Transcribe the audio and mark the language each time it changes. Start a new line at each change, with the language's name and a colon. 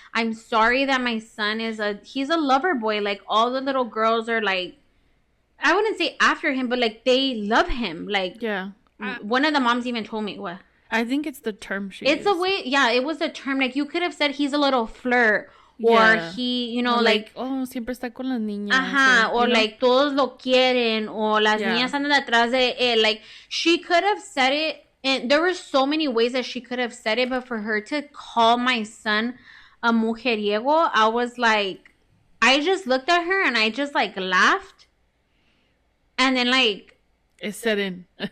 English: I'm sorry that my son he's a lover boy. Like, all the little girls are like, I wouldn't say after him, but like they love him. Like, yeah. One of the moms even told me, what? I think it's the term she used. A way, yeah, it was a term. Like, you could have said he's a little flirt. Or he, you know, like,
Spanish: oh, siempre está con las niñas. Ajá,
English: or like,
Spanish: todos lo quieren, or las niñas andan detrás de él.
English: Like, she could have said it, and there were so many ways that she could have said it, but for her to call my son a mujeriego, I was like, I just looked at her and I just like laughed. And then like, it set in.